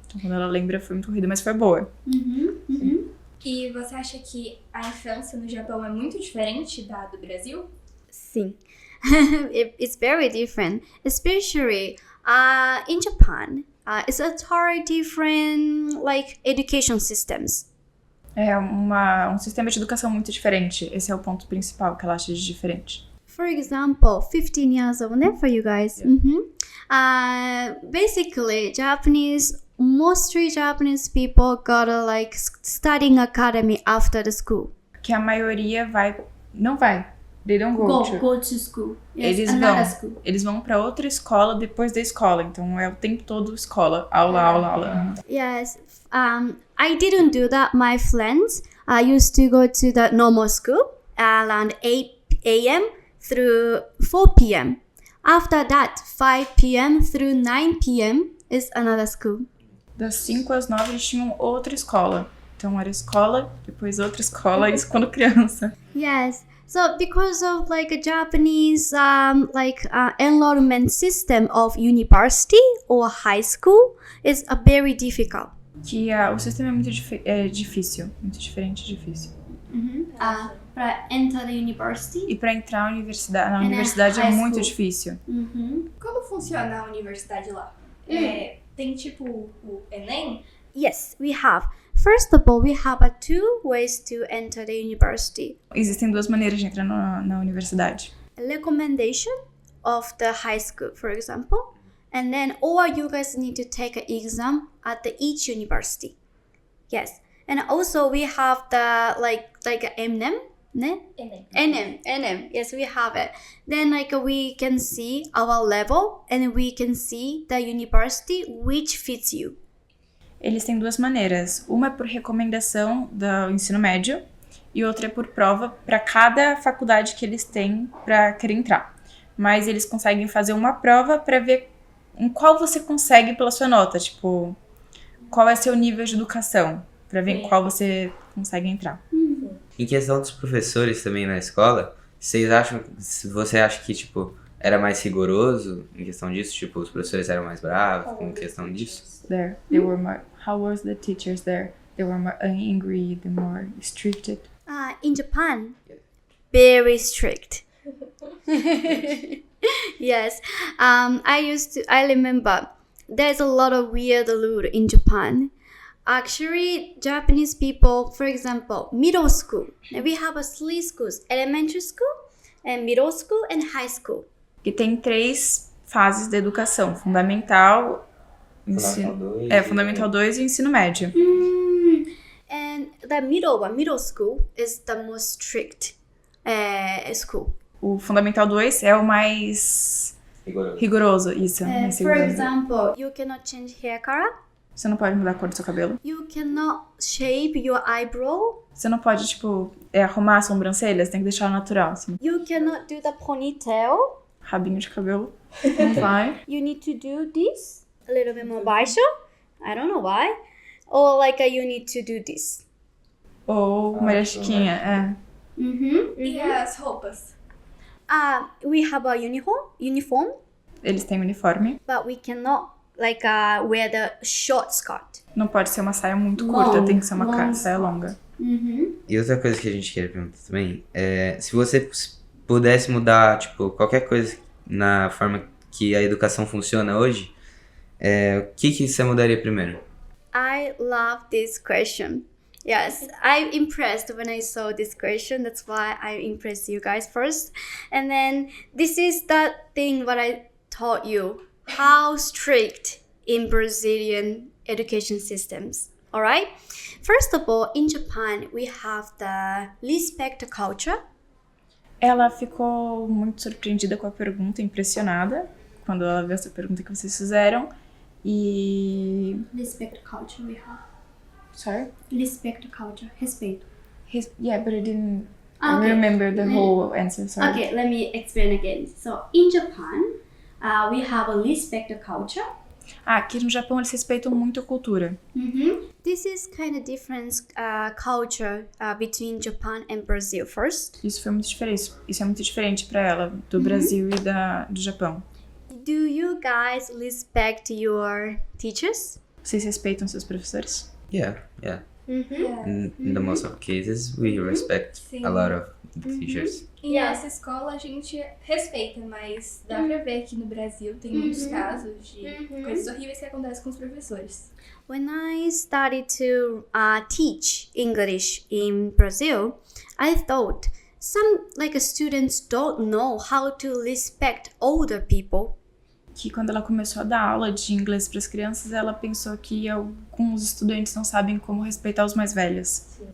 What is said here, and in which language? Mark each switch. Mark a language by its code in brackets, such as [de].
[pt] Então, quando ela lembra, foi muito corrida, mas foi boa. E você acha que a infância no Japão é muito diferente da do Brasil? Sim. [en] It's very different, especially in Japan. It's a totally different education systems. [pt] É um sistema de educação muito diferente. Esse é o ponto principal que ela acha de diferente. [en] For example, 15 years old, for you guys. Yeah. Basically, mostly Japanese people go to studying academy after the school. [pt] Que a maioria não vai. [en] They don't go to school. Yes, [pt] Eles vão para outra escola depois da escola. Então é o tempo todo escola, aula. [en] Yes. I didn't do that. My friends used to go to the normal school around 8 a.m. through 4 p.m. After that, 5 p.m. through 9 p.m. is another school. [pt] Das 5 às 9 eles tinham outra escola. Então era escola, depois outra escola, isso quando criança. [en] Yes. So because of a Japanese enrollment system of university or high school is very [pt] Que o sistema é muito difícil, muito diferente e difícil. para [en] enter the university. [pt] E para entrar na universidade [en] And [pt] é [en] high [pt] muito [en] school. [pt] difícil. Como funciona a universidade lá? Tem tipo o Enem? [en] Yes, we have. First of all, we have 2 ways to enter the university. [pt] Existem 2 maneiras de entrar na universidade. [en] A recommendation of the high school, for example, and then or you guys need to take an exam at each university. Yes, and also we have the like MNEM, ne? NM. Yes, we have it. Then we can see our level and we can see the university which fits you. [pt] Eles têm 2 maneiras. Uma é por recomendação do ensino médio e outra é por prova para cada faculdade que eles têm para querer entrar. Mas eles conseguem fazer uma prova para ver em qual você consegue pela sua nota, tipo, qual é seu nível de educação, para ver em qual você consegue entrar. Em questão dos professores também na escola, você acha que, tipo, era mais rigoroso em questão disso? Tipo, os professores eram mais bravos em questão disso? [en] They were more. How was the teachers there? They were more angry, they were more restricted. In Japan, very strict. Yes, I remember there's a lot of weird rule in Japan. Actually, Japanese people, for example, middle school, we have 3 schools: elementary school, and middle school, and high school. [pt] E tem 3 fases da educação: fundamental, Fundamental 2 e ensino médio. [en] And the middle school is the most strict school. [pt] O Fundamental 2 é o mais rigoroso, isso. Mais [en] For [pt] rigoroso. [en] example, you cannot change hair color. [pt] Você não pode mudar a cor do seu cabelo. [en] You cannot shape your eyebrow. [pt] Você não pode, tipo, arrumar a sobrancelha, você tem que deixar ela natural. Assim. [en] You cannot do the ponytail. [pt] Rabinho de cabelo, não vai. [en] You need to do this a little bit more [pt] baixo. [en] I don't know why. Or you need to do this. [pt] Ou Maria Chiquinha, E as roupas? [en] We have a uniform, [pt] Eles têm uniforme. [en] but we cannot wear the short skirt. [pt] Não pode ser uma saia muito curta, tem que ser uma saia longa. E outra coisa que a gente queria perguntar também é se você pudesse mudar, tipo, qualquer coisa na forma que a educação funciona hoje, o que você mudaria primeiro? [en] I love this question. Yes, I'm impressed when I saw this question. That's why I impressed you guys first. And then this is the thing what I taught you. How strict in Brazilian education systems. All right? First of all, in Japan, we have the respect culture. [pt] Ela ficou muito surpreendida com a pergunta, impressionada, quando ela viu essa pergunta que vocês fizeram. E... [en] Respect culture we have. Sorry? Respect culture. [pt] Respeito. [en] Yeah, but I didn't Okay. remember the whole answer, sorry. Okay, let me explain again. So, in Japan, we have a respect culture. [pt] Aqui no Japão eles respeitam muito a cultura. [en] This is kind of different culture between Japan and Brazil first. [pt] Isso é muito diferente para ela, do Brasil e do Japão. [en] Do you guys respect your teachers? [pt] Vocês respeitam seus professores? [en] Yeah. In the most of cases, we respect [pt] Sim. [en] a lot of the teachers. [pt] Em nossa escola a gente respeita, mas dá pra ver que no Brasil tem muitos casos de coisas horríveis que acontecem com os professores. [en] When I started to teach English in Brazil, I thought some students don't know how to respect older people. [pt] Que quando ela começou a dar aula de inglês para as crianças, ela pensou que alguns estudantes não sabem como respeitar os mais velhos.